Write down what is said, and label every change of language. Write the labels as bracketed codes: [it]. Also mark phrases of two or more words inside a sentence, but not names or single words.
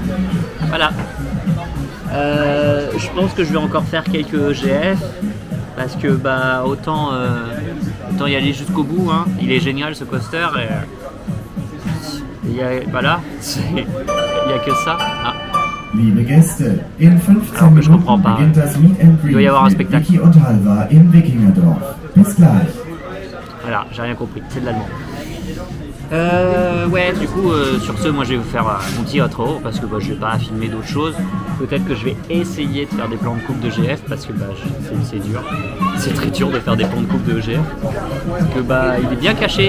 [fr] Voilà. Je pense que je vais encore faire quelques EGF. Parce que autant y aller jusqu'au bout, hein. Il est génial ce coaster et voilà, il n'y a que ça. Ah. [de] Liebe Gäste, in 15 [fr] Alors que je comprends [de] Minuten [fr] pas. [de] beginnt das [en] Meet and [fr] Il doit y avoir un [de] Greet mit [fr] spectacle. [de] Vicky und Halvar im Wikingerdorf. Bis gleich. [fr] Voilà, j'ai rien compris, c'est de l'allemand. Ouais, du coup, sur ce, moi je vais vous faire mon petit outro parce que je vais pas filmer d'autres choses. Peut-être que je vais essayer de faire des plans de coupe de GF parce que c'est dur. C'est très dur de faire des plans de coupe de EGF. Parce que il est bien caché.